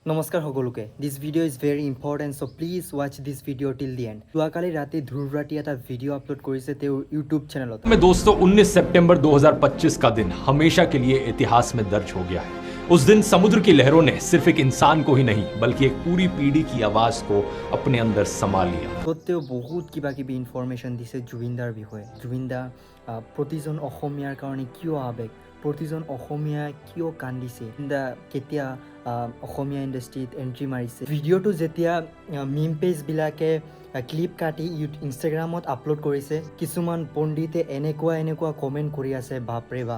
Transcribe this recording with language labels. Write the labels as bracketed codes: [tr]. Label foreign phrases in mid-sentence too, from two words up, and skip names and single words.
[as] নমস্কাৰ সকলোকে [en] this video is very important so please watch this video till the end [as] যোৱাকালি ৰাতি ধ্ৰুৱ ৰাঠী এটা ভিডিঅ' আপলোড কৰিছে তেওঁৰ ইউটিউব চেনেলত [hi] में दोस्तों 19 सितंबर 2025 का दिन हमेशा के लिए इतिहास में दर्ज हो गया है। उस दिन समुद्र की लहरों ने सिर्फ एक इंसान को ही नहीं बल्कि एक पूरी पीढ़ी की आवाज को अपने अंदर समा लिया। [as] তেওঁ বহুত কিবা কিবি ইনফৰমেশ্যন দিছে জুবিন দাৰ বিষয়ে। জুবিন দা প্ৰতিজন অসমীয়াৰ কাৰণে কিয় আৱেগ, প্ৰতিজন অসমীয়াই কিয় কান্দিছে, দা কেতিয়া অসমীয়া [en] industryত entry [as] মাৰিছে। ভিডিঅ'টো যেতিয়া [en] meme pageবিলাকে [as] ক্লিপ কাটি ইনষ্টাগ্ৰামত আপলোড কৰিছে, কিছুমান পণ্ডিতে এনেকুৱা কমেণ্ট কৰি আছে, বাপৰে বাপ।